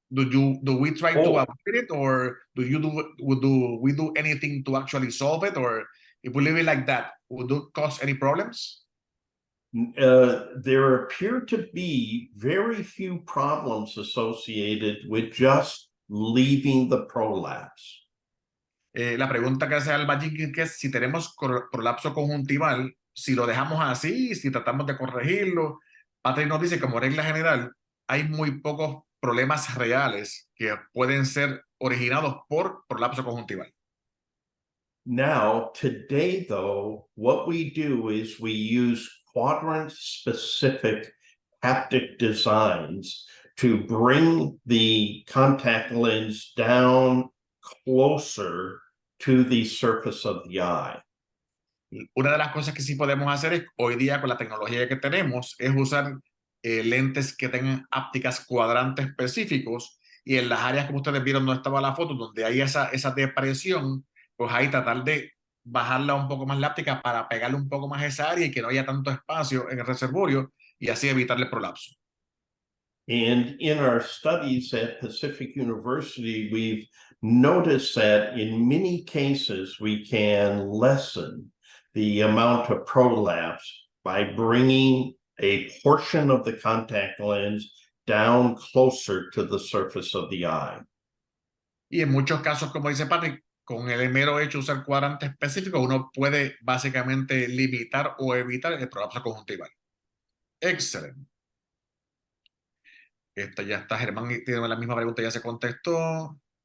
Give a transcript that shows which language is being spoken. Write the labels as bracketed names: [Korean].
[English] Do we try to avoid it, or do we do anything to actually solve it, or if we leave it like that, would it cause any problems? There appear to be very few problems associated with just leaving the prolapse. [Spanish] La pregunta que hace Alba Jenkins es si tenemos prolapso conjuntival, si lo dejamos así, si tratamos de corregirlo. Patrick nos dice que como regla general hay muy pocos problemas reales que pueden ser originados por prolapso conjuntival. [English] Now, today, though, what we do is we use quadrant-specific haptic designs to bring the contact lens down closer to the surface of the eye. [Spanish] Una de las cosas que sí podemos hacer es, hoy día con la tecnología que tenemos, es usar lentes que tengan ápticas cuadrantes específicos, y en las áreas como ustedes vieron donde estaba la foto, donde hay esa depresión, pues ahí tratar de bajarla un poco más la óptica para pegarle un poco más a esa área y que no haya tanto espacio en el reservorio y así evitarle el prolapso. [English] And in our studies at Pacific University, we've noticed that in many cases we can lessen the amount of prolapse by bringing a portion of the contact lens down closer to the surface of the eye. [Spanish] Y en muchos casos, como dice Patrick, con el mero hecho de usar cuadrantes específicos, uno puede básicamente limitar o evitar el prolapso conjuntival. Excelente. Esta ya está, Germán tiene la misma pregunta, ya se contestó.